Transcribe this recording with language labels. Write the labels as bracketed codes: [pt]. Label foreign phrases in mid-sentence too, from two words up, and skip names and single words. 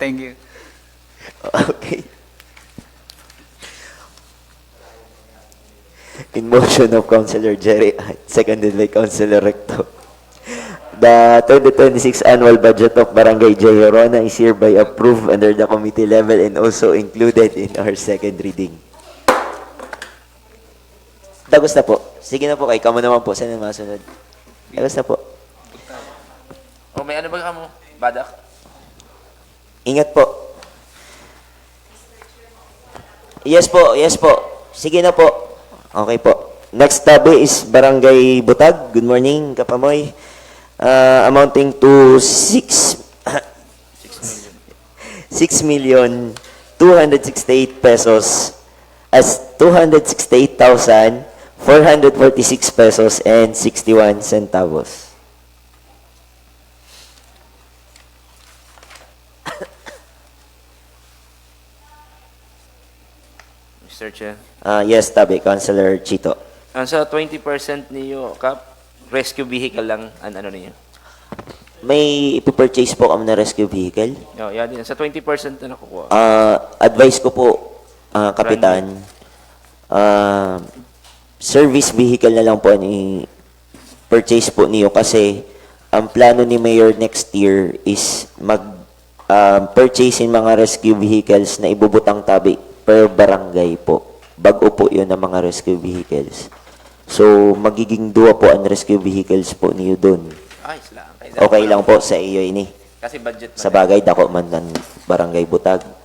[en] Okay. In motion of Councilor Jerry, seconded by Councilor Recto. The 2026 annual budget of Barangay J. Herona is hereby approved under the committee level and also included in our second reading. [bik] Tagos na po. Sige na po kay kamo naman po sa masunod. Tagos na po. O may ano ba ka mo? Badak? Ingat po. Yes po. Sige na po. Okay po. Next tabi is Barangay Butag. [en] Good morning, Kapamoy. Amounting to 6,268 pesos as 268,446 pesos and 61 centavos. Mr. Chair. Yes, tabi, Councilor Chito. [tl] Sa 20% niyo, Kap, [en] rescue vehicle [tl] lang ang ano niyo. May ipipurchase po kami na [en] rescue vehicle. [tl] Yan din. Sa 20% na nakukuha. [bik] Advice ko po, Kapitan, [en] service vehicle [bik] na lang po ni purchase po niyo kasi ang plano ni Mayor [en] next year [bik] is purchase in mga [en] rescue vehicles [bik] na ibubutang tabi per barangay po. Bago po yun ang mga [en] rescue vehicles. [bik] So, magiging dua po ang [en] rescue vehicles [bik] po niyo doon. [tl] Ayos lang. [bik] Okay lang po sa iyo ini. [tl] Kasi budget [bik] Sa bagay, dako man ng barangay Butag.